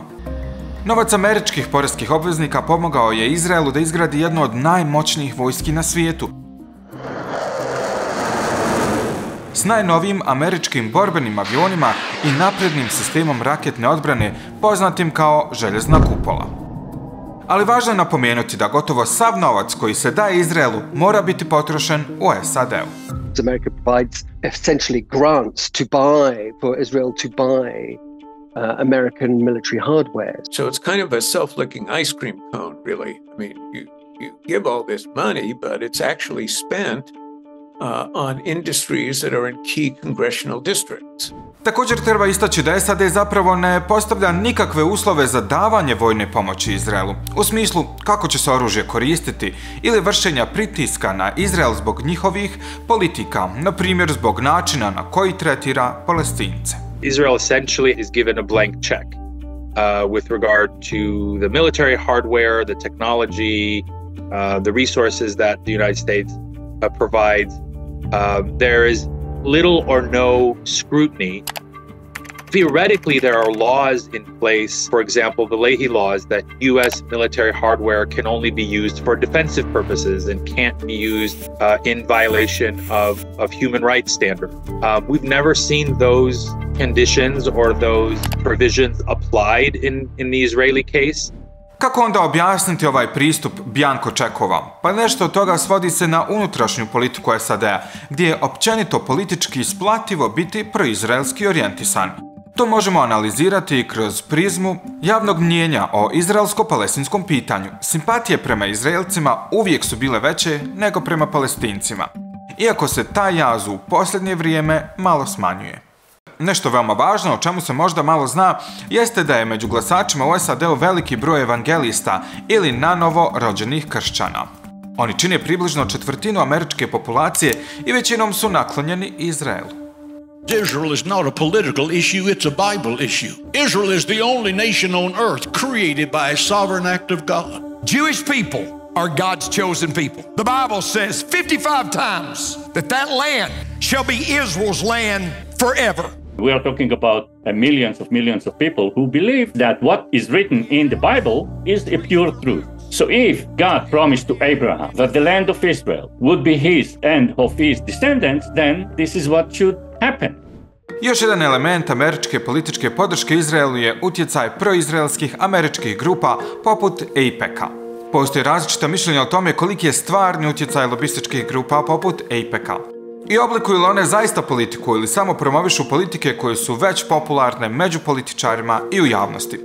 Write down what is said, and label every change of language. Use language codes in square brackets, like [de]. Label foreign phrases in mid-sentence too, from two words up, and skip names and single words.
[bs] Novac američkih poreskih obveznika pomogao je Izraelu da izgradi jednu od najmoćnijih vojski na svijetu, s najnovijim američkim borbenim avionima i naprednim sistemom raketne odbrane poznatim kao željezna kupola. Ali važno je napomenuti da gotovo sav novac koji se daje Izraelu mora biti potrošen u SAD-u. [en] America provides essentially grants to buy for Israel to buy American military hardware. So it's kind of a self-licking ice cream cone, really. I mean, you give all this money, but it's actually spent on industries that are in key congressional districts. [bs] Također treba istaći da SAD zapravo ne postavlja nikakve uslove za davanje vojne pomoći Izraelu, u smislu kako će se oružje koristiti ili vršenja pritiska na Izrael zbog njihovih politika, na primjer zbog načina na koji tretira Palestince. [en] Israel essentially is given a blank check with regard to the military hardware, the technology, the resources that the United States provides. There is little or no scrutiny. Theoretically, there are laws in place, for example, the Leahy laws, that U.S. military hardware can only be used for defensive purposes and can't be used in violation of human rights standards. We've never seen those conditions or those provisions applied in the Israeli case. [bs] Kako onda objasniti ovaj pristup bjanko čekova? Pa nešto od toga svodi se na unutrašnju politiku SAD-a, gdje je općenito politički isplativo biti proizraelski orijentisan. To možemo analizirati kroz prizmu javnog mnijenja o izraelsko-palestinskom pitanju. Simpatije prema Izraelcima uvijek su bile veće nego prema Palestincima, iako se taj jaz u posljednje vrijeme malo smanjuje. Nešto veoma važno, o čemu se možda malo zna, jeste da je među glasačima u SAD-u veliki broj evangelista ili nanovo rođenih kršćana. Oni čine približno četvrtinu američke populacije i većinom su naklonjeni Izraelu. [en] Israel is not a political issue, it's a Bible issue. Israel is the only nation on earth created by a sovereign act of God. Jewish people are God's chosen people. The Bible says 55 times that land shall be Israel's land forever. We are talking about millions of people who believe that what is written in the Bible is a pure truth. So if God promised to Abraham that the land of Israel would be his and of his descendants, then this is what should happen. [bs] Još jedan element američke političke podrške Izraelu je utjecaj proizraelskih američkih grupa poput AIPAC-a. Postoje različita mišljenja o tome koliki je stvarni utjecaj lobističkih grupa poput AIPAC-a. I oblikuju li one zaista politiku ili samo promovišu politike koje su već popularne među političarima i u javnosti.